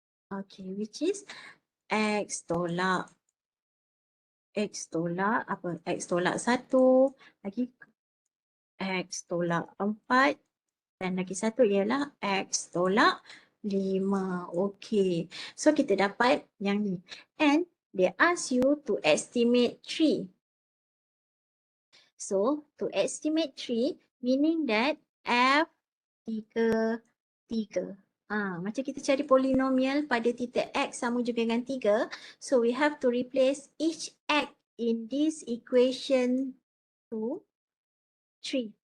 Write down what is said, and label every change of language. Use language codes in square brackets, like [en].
[en] Okay, which is X [ms] tolak apa? X tolak 1, lagi X tolak 4, dan lagi satu ialah X tolak 5. Okay, so kita dapat yang ni. [en] And they ask you to estimate 3. So, to estimate 3, meaning that F 3. [ms] Macam kita cari polinomial pada titik X sama juga dengan 3. [en] So, we have to replace each X in this equation to 3.